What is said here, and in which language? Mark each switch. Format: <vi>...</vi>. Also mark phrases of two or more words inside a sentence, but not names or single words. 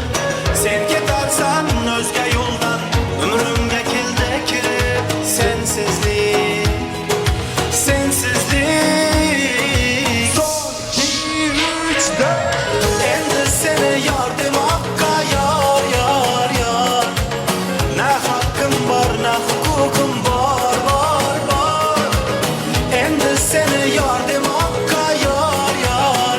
<uz>Sen ketarsan o'zga yo'ldan, umrimga keldi kirib. Sensizlik, sensizlik. Son, 2, 3, 4. Endi seni yar demoqqa yor, yor, yor.</uz> <tr>Ne hakkım var, ne hukukum var, var, var.</tr> <uz>Endi seni yar demoqqa yor, yor.</uz>